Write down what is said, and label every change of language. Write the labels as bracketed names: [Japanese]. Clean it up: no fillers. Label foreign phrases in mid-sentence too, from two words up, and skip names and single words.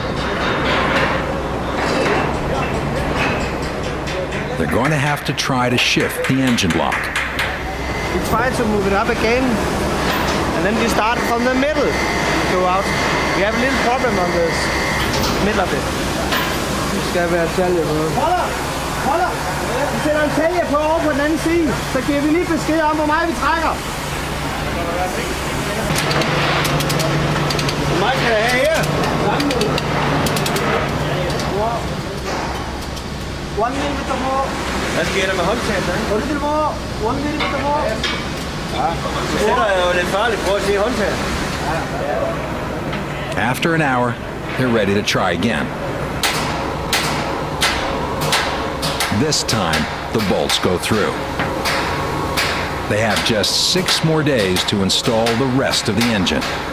[English] They're going to have to try to shift the engine block. We try to move it up again, and then we start from the middle, go out. We have a little problem on this middle of it. [Danish] Det skal være talje på. Holder! Vi sætter en talje på over på den anden side, så giver vi lige besked om, hvor meget vi trækker. Hvor meget kan jeg have her? [English] 1 millimeter more. [Danish] Hvad sker der med håndtaget? [English] 1 little more. 1 millimeter more. [Danish] Ja, det sætter jo lidt farligt. Prøv at se håndtaget. [English] After an hour, they're ready to try again. This time, the bolts go through. They have just 6 more days to install the rest of the engine.